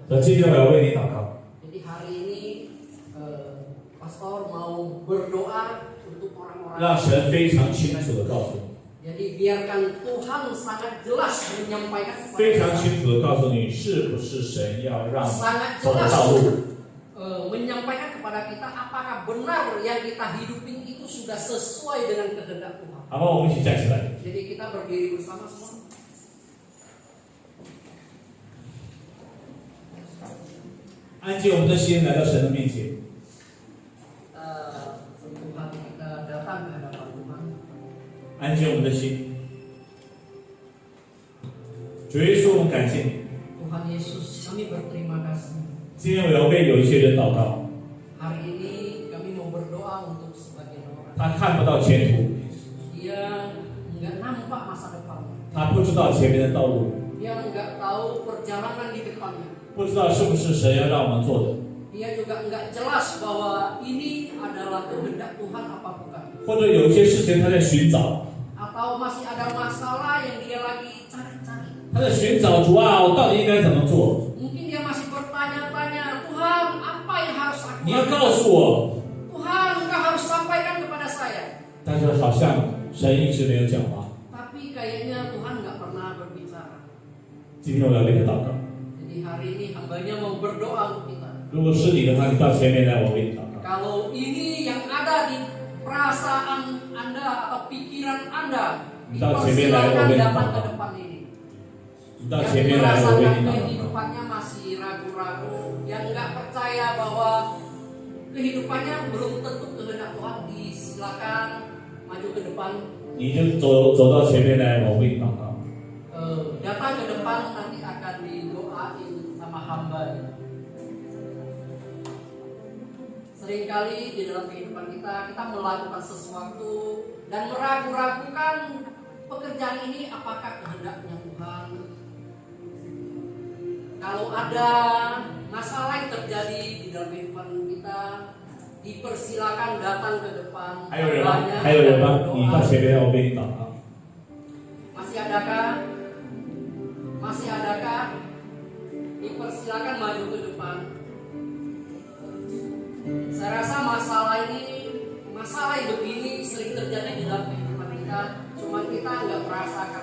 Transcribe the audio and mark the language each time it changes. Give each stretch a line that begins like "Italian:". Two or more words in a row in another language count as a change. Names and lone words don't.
Chinese: 那今天我要为你祷告，
Indonesian: Jadi hari ini pastor mau berdoa untuk
Chinese: 让
Indonesian: orang-orang.
Chinese: 神非常清楚的告诉你，
Indonesian: Jadi biarkan Tuhan sangat jelas menyampaikan
Chinese: 非
Indonesian: kepada
Chinese: 常
Indonesian: kita,
Chinese: 清楚的告诉你，是不是神要让你
Indonesian: sangat
Chinese: 走的
Indonesian: jelas
Chinese: 道路。
Indonesian: menyampaikan kepada kita apakah benar yang kita hidupin itu sudah sesuai dengan kehendak Tuhan.
Chinese: 好吧，我们一起站起来。
Indonesian: Jadi kita berdiri bersama semua.
Chinese: 安静我们的心，来到神的面前。
Indonesian: Sentuh hati kita datang ke hadapan Tuhan.
Chinese: 安静我们的心。主耶稣，我们感谢你。
Indonesian: Tuhan Yesus, kami berterima kasih.
Chinese: 今天我要为有一些人祷告，
Indonesian: Hari ini kami mau berdoa untuk sebagian orang.
Chinese: 他看不到前途，
Indonesian: Dia nggak nampak masa depan.
Chinese: 他不知道前面的道路，
Indonesian: Dia nggak tahu perjalanan di depannya.
Chinese: 不知道是不是神要让我们做的。
Indonesian: Dia juga nggak jelas bahwa ini adalah kehendak Tuhan apa bukan.
Chinese: 或者有一些事情他在寻找，
Indonesian: Atau masih ada masalah yang dia lagi cari-cari.
Chinese: 他在寻找主啊，我到底应该怎么做？
Indonesian: Mungkin dia masih bertanya-tanya, Tuhan apa yang harus aku
Chinese: 你要
Indonesian: lakukan?
Chinese: 告诉我。
Indonesian: Tuhan engkau harus sampaikan kepada saya.
Chinese: 但是好像神一直没有讲话。
Indonesian: Tapi kayaknya Tuhan nggak pernah berbicara.
Chinese: 今天我要为他祷告。
Indonesian: Jadi hari ini hambanya mau berdoa untuk kita.
Chinese: 如果是你的话，你到前面来，我为你祷告。
Indonesian: Kalau ini yang ada di perasaan Anda atau pikiran Anda,
Chinese: 你到前面来，我
Indonesian: dipersilakan
Chinese: 为你
Indonesian: datang
Chinese: 祷
Indonesian: ke
Chinese: 告。
Indonesian: depan ini.
Chinese: 你到
Indonesian: Yang
Chinese: 前面来，我为
Indonesian: merasakan
Chinese: 你祷告。
Indonesian: kehidupannya masih ragu-ragu, yang nggak percaya bahwa kehidupannya belum tentu kehendak Tuhan, disilakan maju ke depan.
Chinese: 你就走到前面来，我为你祷告。
Indonesian: Datang ke depan, nanti akan didoain sama hamba. Seringkali di dalam kehidupan kita melakukan sesuatu dan meragu-ragukan pekerjaan ini apakah kehendaknya Tuhan. Kalau ada masalah yang terjadi di dalam kehidupan kita, dipersilakan datang ke depan.
Chinese: 还有人吗？还有人吗？你到前面来，我为你祷告。
Indonesian: Masih adakah? Masih adakah? Dipersilakan maju ke depan. Saya rasa masalah yang begini sering terjadi di dalam kehidupan kita, cuma kita nggak merasakan.